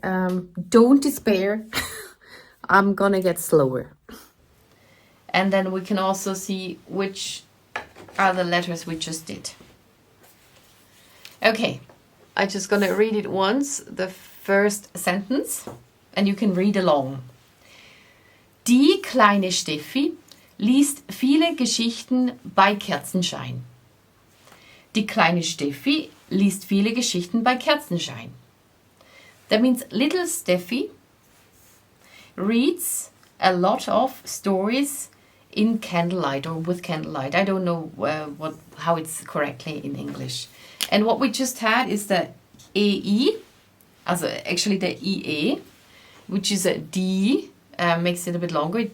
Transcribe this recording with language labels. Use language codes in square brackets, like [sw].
[en] Don't despair. I'm gonna get slower. And then we can also see which are the letters we just did. Okay, I'm just gonna read it once, the first sentence, and you can read along. [de] Die kleine Steffi liest viele Geschichten bei Kerzenschein. Die kleine Steffi liest viele Geschichten bei Kerzenschein. [en] That means little Steffi reads a lot of stories in candlelight or with candlelight. I don't know how it's correctly in English. And what we just had is the EI, also actually the IE, which is a D, makes it a bit longer.